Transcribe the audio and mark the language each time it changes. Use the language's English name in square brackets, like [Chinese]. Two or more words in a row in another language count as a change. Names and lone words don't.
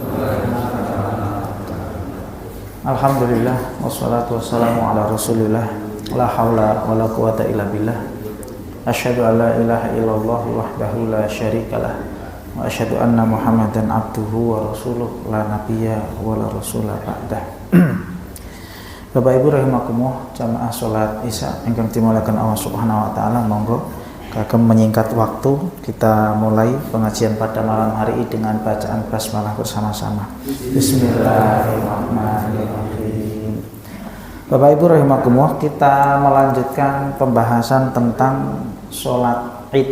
[Arabic] الحمد لله والصلاة والسلام على رسول الله. لا حول ولا قوة إلا بالله. أشهد أن لا إله إلا الله وحده لا شريك له وأشهد أن محمدا عبده ورسوله لا نبي ولا رسول بعده. [Indonesian] Bapak Ibu rahimakumullah, jamaah salat Isya [Javanese] ingkang dimulaken [Indonesian] Allah [Arabic] سبحانه وتعالى, [Javanese] monggo kagem [Indonesian] menyingkat waktu kita mulai pengajian pada malam hari ini dengan bacaan basmalah bersama-sama. Bismillahirrahmanirrahim. Bapak Ibu rahimakumullah, kita melanjutkan pembahasan tentang sholat Id.